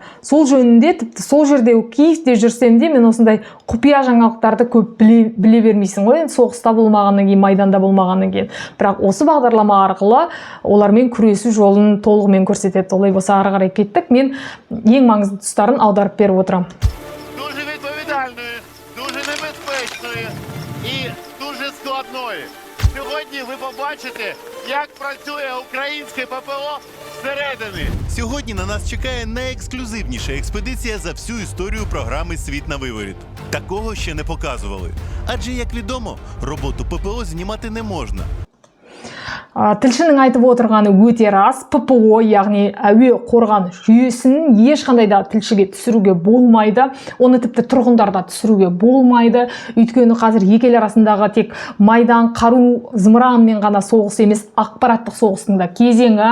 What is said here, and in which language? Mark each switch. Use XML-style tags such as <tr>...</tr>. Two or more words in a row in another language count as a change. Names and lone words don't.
<kk>Сол жөнінде, тіпті сол жерде Киевте жүрсем де, мен осындай құпия жаңалықтарды көп біле бермейсің ғой, соғыста болмағаннан кейін, майданда болмағаннан кейін. Бірақ осы бағдарлама арқылы олармен күресу жолын толығымен көрсетеді. Олай болса, ары қарай кеттік. Мен ең маңызды тұстарын аударып беріп отырам.</kk> <uk>Дуже відповідальною, дуже небезпечною і дуже складною. Сьогодні ви побачите, як працює українське ППО зсередини. Сьогодні на нас чекає найексклюзивніша експедиція за всю історію програми «Світ на виворіт». Такого ще не показували. Адже, як відомо, роботу ППО знімати не можна.</uk> <kk>Тілшінің айтып отырғаны өте рас. ППО, яғни әуе қорған жүйесін ешқандай да тілшіге түсіруге болмайды. Оны тіпті тұрғындарда түсіруге болмайды. Өйткені қазір екі ел арасындағы тек майдан, қару, зымыранмен ғана соғыс емес, ақпараттық соғыстың да кезеңі.</kk>